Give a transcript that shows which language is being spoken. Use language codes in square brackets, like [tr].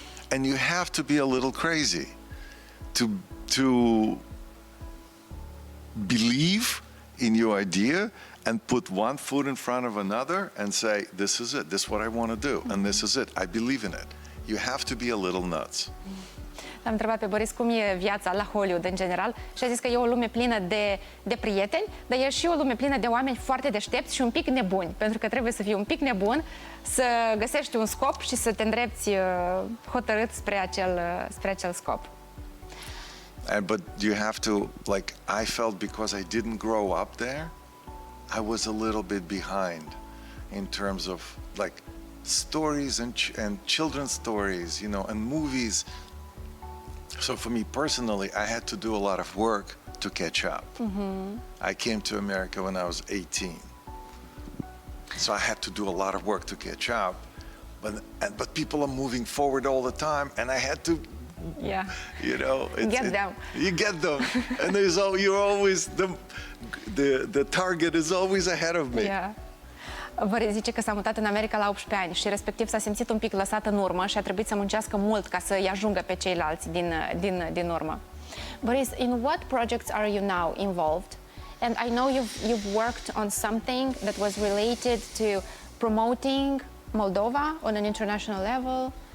[en] And you have to be a little crazy to believe in your idea and put one foot in front of another and say, this is it, this is what I want to do, and this is it, I believe in it. You have to be a little nuts. [ro] L-am întrebat pe Boris cum e viața la Hollywood în general și a zis că e o lume plină de prieteni, dar e și o lume plină de oameni foarte deștepți și un pic nebuni, pentru că trebuie să fii un pic nebun, să găsești un scop și să te îndrepți hotărât spre acel scop. [en] But you have to, like, I felt because I didn't grow up there, I was a little bit behind in terms of, like, stories and children's stories, you know, and movies. So for me personally, I had to do a lot of work to catch up. I came to America when I was 18. So I had to do a lot of work to catch up. But people are moving forward all the time, and I had to, you know, Get them. You get them, and you're always the target is always ahead of me. Yeah. [ro] Boris zice că s-a mutat în America la 18 ani și respectiv s-a simțit un pic lăsat în urmă și a trebuit să muncească mult ca să-i ajungă pe ceilalți din urmă. [en] Boris, in what projects are you now involved? And I know you've worked on something that was related to promoting Moldova on an international level.